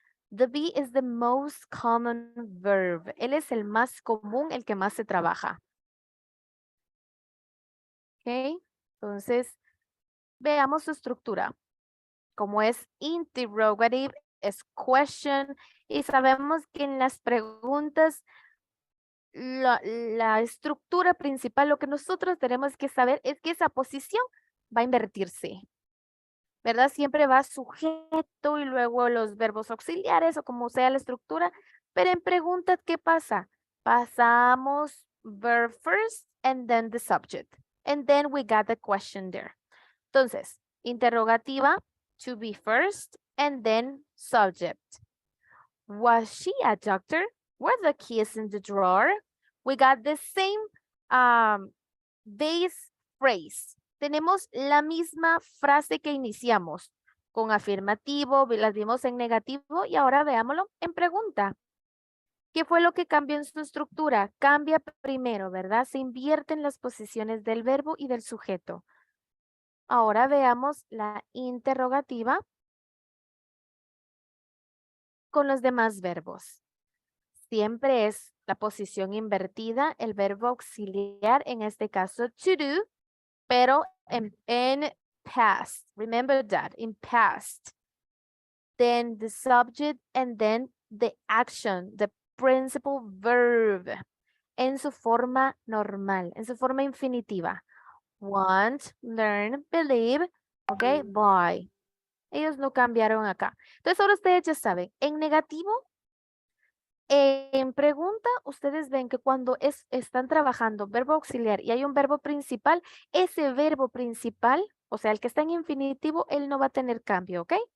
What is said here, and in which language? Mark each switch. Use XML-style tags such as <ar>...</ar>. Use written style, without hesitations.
<en>The be is the most common verb.</en> <es>Él es el más común, el que más se trabaja. Ok, entonces veamos su estructura. Como es interrogative, es question, y sabemos que en las preguntas la estructura principal, lo que nosotros tenemos que saber es que esa posición va a invertirse, ¿verdad? Siempre va sujeto y luego los verbos auxiliares o como sea la estructura, pero en preguntas, ¿qué pasa?</es> <en>Pasamos verb first and then the subject, and then we got the question there.</en> <es>Entonces, interrogativa,</es> <en>to be first and then subject. Was she a doctor? Were the keys in the drawer? We got the same base phrase.</en> <es>Tenemos la misma frase que iniciamos con afirmativo, las vimos en negativo y ahora veámoslo en pregunta. ¿Qué fue lo que cambió en su estructura? Cambia primero, ¿verdad? Se invierten las posiciones del verbo y del sujeto. Ahora veamos la interrogativa con los demás verbos. Siempre es la posición invertida, el verbo auxiliar, en este caso to do, pero en past.</es> <en>Remember that, in past. Then the subject and then the action, the principal verb,</en> <es>en su forma normal, en su forma infinitiva.</es> <en>Want, learn, believe, ok, buy.</en> <es>Ellos no cambiaron acá. Entonces ahora ustedes ya saben, en negativo, en pregunta, ustedes ven que cuando están trabajando verbo auxiliar y hay un verbo principal, ese verbo principal, o sea, el que está en infinitivo, él no va a tener cambio, ¿ok?</es>